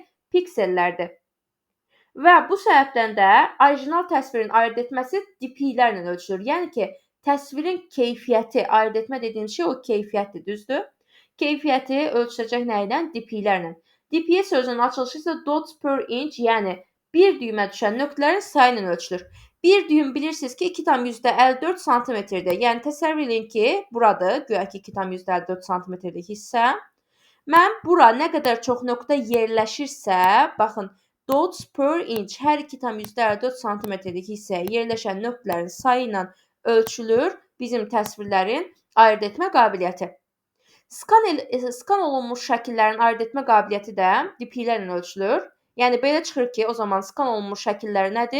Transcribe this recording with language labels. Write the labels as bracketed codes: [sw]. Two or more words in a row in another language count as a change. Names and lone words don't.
[az] Piksellərdir. Və bu səbəbdən də orijinal təsvirin ayırd etməsi DPI-lərlə ölçülür. Yəni ki, təsvirin keyfiyyəti, ayırd etmə dediyimiz şey o keyfiyyətdir, düzdür? Keyfiyyəti ölçüləcək nə ilə? DPI-lərlə. DPI sözünün açılışı isə [en] dots per inch, [az] yəni bir düymə düşən nöqtələrin sayı ilə ölçülür. Bir düym bilirsiniz ki, 2,54 cm-dir. Yəni təsəvvür edin ki, buradır, güya ki 2,54 cm-lik hissə. Mən bura nə qədər çox nöqtə yerləşirsə, baxın, [en] dots per inch [az] hər 2,54 cm-lik hissəyə yerləşən nöqtələrin sayı ilə ölçülür bizim təsvirlərin ayırd etmə qabiliyyəti. Skan olunmuş şəkillərin ayırd etmə qabiliyyəti də DPI-lərlə ölçülür. Yəni belə çıxır ki, o zaman skan olunmuş şəkillər nədir?